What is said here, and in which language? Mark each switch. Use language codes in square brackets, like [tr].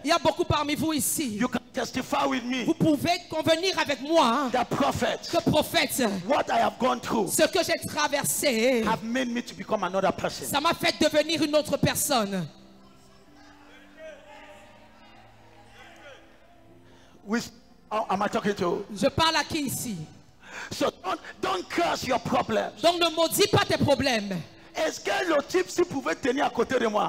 [fr] Il y a beaucoup parmi vous ici. [en] You can testify with me. [fr] Vous pouvez convenir avec moi hein, [en] The prophet, [fr] que prophète, [en] what I have gone through, [fr] ce que j'ai traversé, [en] have made me to become another person. [fr] ça m'a fait devenir une autre personne. [en] Which am I talking to? [fr] Je parle à qui ici? [en] So don't curse your problems. [fr] Donc ne maudis pas tes problèmes. Est-ce que le type s'il pouvait tenir à côté de moi?